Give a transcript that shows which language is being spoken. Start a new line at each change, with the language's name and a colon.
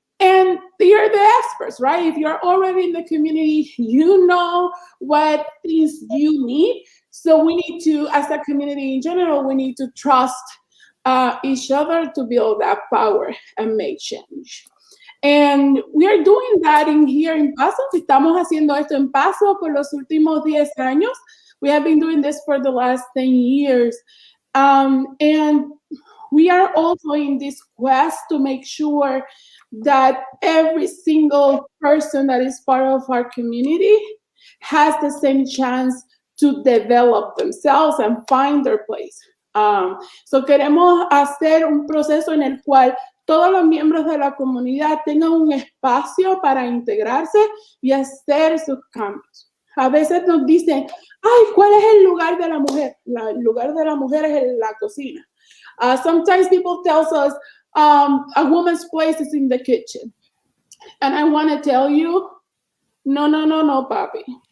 English: And you're the experts, right? If you're already in the community, you know what things you need. So we need to, as a community in general, we need to trust each other to build that power and make change. And we are doing that here in Paso.
Spanish: Estamos haciendo esto en Paso por los últimos 10 años.
English: We have been doing this for the last 10 years. And we are also in this quest to make sure that every single person that is part of our community has the same chance to develop themselves and find their place.
Spanish: So queremos hacer un proceso en el cual todos los miembros de la comunidad tengan un espacio para integrarse y hacer sus cambios. A veces nos dicen, ay, ¿cuál es el lugar de la mujer? El lugar de la mujer es en la cocina.
English: Sometimes people tell us a woman's place is in the kitchen. And I want to tell you, no, papi.